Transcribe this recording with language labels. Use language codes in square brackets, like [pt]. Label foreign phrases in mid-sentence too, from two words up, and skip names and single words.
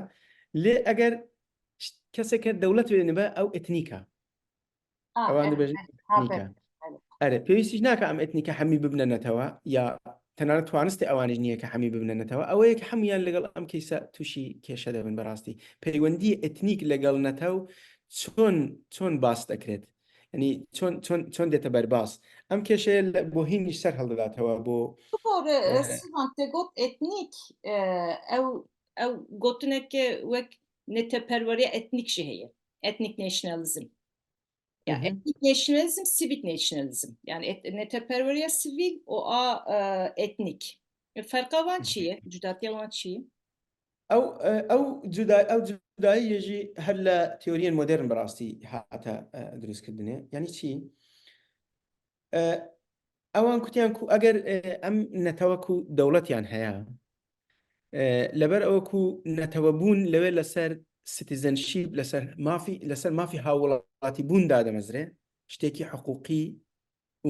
[ckb] لێ ئەگەر کەسێکە دەوڵەت وێنە بە ئەو ئەتنیکە ئەوان دەبێژن ئەتنیکە ئەرێ پێویستیش ناکە ئەم ئەتنیکە هەمی ببنەنەتەوە یا تەنانەت توانستی ئەوانش نییە کە هەمی ببنەنەتەوە ئەوەیە کە هەمویان لەگەڵ ئەم کەیسە تووشی کێشە دەبن بەڕاستی پەیوەندی ئەتنیک لەگەڵ نەتەو چۆن باس دەکرێت ینی چۆن دێتە بەرباس ئەم کێشەیە بۆ هینیش سەر هەڵدەداتەوە بۆ [ku] Sivan te got etnik ew gotineke wek neteperweriya etnik jî heye etnik nationalism ya etnik nationalism [en] civic nationalism [ku] yani neteperweriya sivîl û a etnik ferqa wan çi ye cudatiya wan çi ye [ckb] ئەو جوداییەژی هەر لە تێوریەن مۆدرن بەڕاستی هاتە دروستکردنێ ینی چی ئەوان کوتیان و ئەگەر ئەم نەتەوەکو دەوڵەتیان هەیە لەبەر ئەوەکو نەتەوە بوون لەوێ لەسەر سیتیزەنشیپ لەسەر مافی هاوڵاتی بووندا دەمەزرێ شتێکی حقوقی و